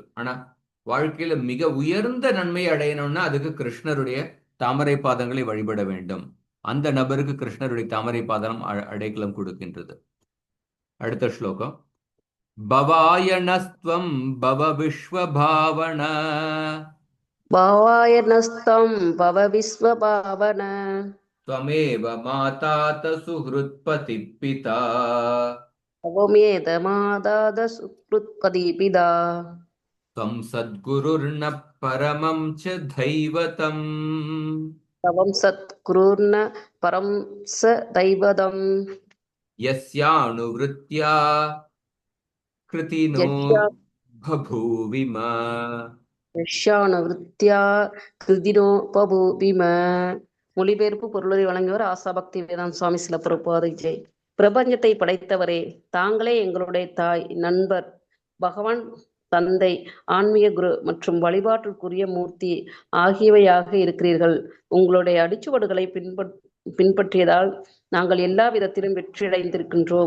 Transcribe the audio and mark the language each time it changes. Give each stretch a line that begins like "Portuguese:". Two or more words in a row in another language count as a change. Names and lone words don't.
Tamil: ஆனா வாழ்க்கையில மிக உயர்ந்த நன்மையை அடையணும்னா அதுக்கு கிருஷ்ணருடைய தாமரை பாதங்களை வழிபட வேண்டும். அந்த நபருக்கு கிருஷ்ணருடைய தாமரை பாதம் அடைக்கலம் கொடுக்கின்றது. அடுத்த ஸ்லோகம்.
Sanskrit: भवायनस्त्वं भव विश्वभावन. भवायनस्तं भव विश्वभावन. त्वमेव माता सुहृत्पति पिता. त्वमेव माता सुहृत्पति पिता. त्वं सद्गुरुर्न परमं च दैवतम्. त्वं सद्गुरुर्न परं च दैवतम्. यस्यानुवृत्त्या कृतिनो बभूविम. यस्यानुवृत्त्या कृतिनो बभूविम.
Tamil: மொழிபெயர்ப்பு பொருளை வழங்கியவர் ஆசா பக்தி வேதாந்த சுவாமி சில பிரபுபாதை ஜெய். பிரபஞ்சத்தை படைத்தவரே, தாங்களே எங்களுடைய தாய், நண்பர், பகவான், தந்தை, ஆன்மீக குரு மற்றும் வழிபாட்டிற்குரிய மூர்த்தி ஆகியவையாக இருக்கிறீர்கள். உங்களுடைய அடிச்சுவடுகளை பின்பற்றியதால் நாங்கள் எல்லா விதத்திலும் வெற்றியடைந்திருக்கின்றோம்.